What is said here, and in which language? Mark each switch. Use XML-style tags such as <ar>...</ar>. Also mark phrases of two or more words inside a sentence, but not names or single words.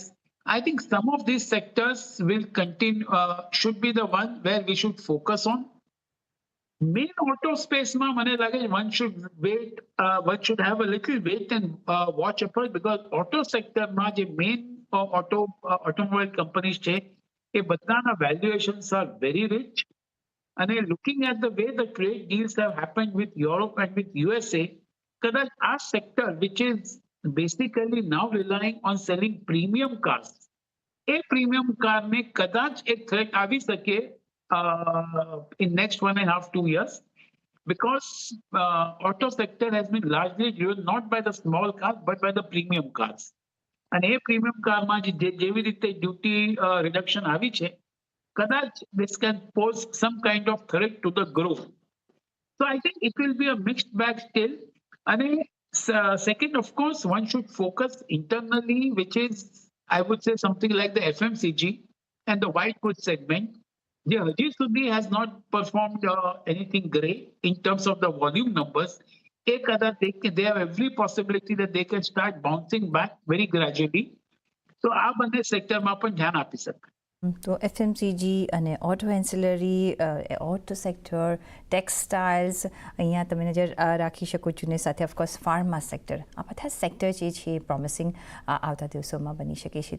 <en>I think some of these sectors will continue, should be the one where we should focus on. Main auto space</en> <gu>માં મને લાગે</gu> <en>one should wait, one should have a little wait and watch approach, because auto sector</en> <gu>માં જે</gu> <en>main automobile companies</en> <gu>છે એ બધાના</gu> <en>valuations are very rich. And looking at the way the trade deals have happened with Europe and with USA,</en> <gu>કદાચ આ</gu> <en>sector which is basically now relying on selling premium cars, એ premium car</en> <gu>ને કદાચ એક</gu> <en>threat</en> <gu>આવી શકે</gu> <en>in next 1.5-2 years, because auto sector has been largely driven not by the small cars but by the premium cars.</en> <gu>અને એ</gu> <en>premium car</en> <gu>માં જેવી રીતે</gu> <en>duty reduction</en> <gu>આવી છે, કદાચ</gu> <en>this can pose some kind of threat to the growth. So I think it will be a mixed bag still. And second, of course, one should focus internally, which is, I would say, something like the FMCG and the white goods segment. The Haji Sudhi has not performed anything great in terms of the volume numbers. They have every possibility that they can start bouncing back very gradually.</en> <gu>So આ બંને સેક્ટરમાં પણ ધ્યાન આપી શકાય. તો એફએમસીજી અને</gu> <en>auto ancillary, auto sector, textiles</en> <gu>અહીંયા તમે નજર રાખી શકો છો, ને સાથે ઓફકોર્સ</gu> <en>pharma sector,</en> <gu>આ બધા સેક્ટર જે છે એ પ્રોમિસિંગ આવતા દિવસોમાં બની શકે છે.</gu>